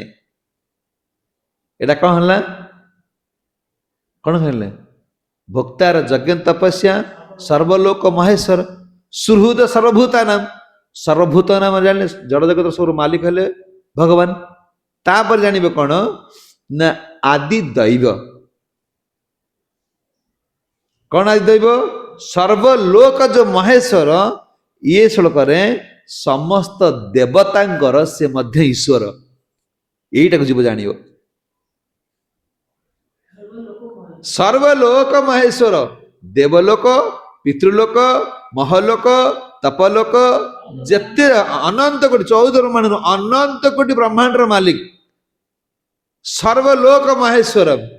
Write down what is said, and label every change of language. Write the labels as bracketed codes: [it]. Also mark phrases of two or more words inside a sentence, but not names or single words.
[or] ଏଇଟା କଣ ହେଲା, କଣ କହିଲେ, ଭୋକ୍ତାର ଯଜ୍ଞ ତପସ୍ୟା ସର୍ବଲୋକ ମହେଶ୍ୱର ସୁହୃଦ ସର୍ବଭୂତା ନାମ ସର୍ବଭୂତ ନାମ ଜାଣିଲେ ଜଡ଼ ଜଗତ ସବୁ ମାଲିକ ହେଲେ ଭଗବାନ। ତାପରେ ଜାଣିବେ କଣ ନା ଆଦି ଦୈବ। କଣ ଆଦି ଦୈବ? ସର୍ବଲୋକ ଯୋଉ ମହେଶ୍ୱର ଇଏ ଶ୍ଲୋକରେ ସମସ୍ତ ଦେବତାଙ୍କର ସେ ମଧ୍ୟ ଈଶ୍ୱର। ଏଇଟାକୁ ଜୀବ ଜାଣିବ। ସର୍ବଲୋକ ମହେଶ୍ୱର ଦେବଲୋକ ପିତୃଲୋକ ମହଲୋକ ତପଲୋକ ଯେତେ ଅନନ୍ତ କୋଟି 14 ବ୍ରହ୍ମାଣ୍ଡ ଅନନ୍ତ କୋଟି ବ୍ରହ୍ମାଣ୍ଡର ମାଲିକ ସର୍ବଲୋକ ମହେଶ୍ୱର।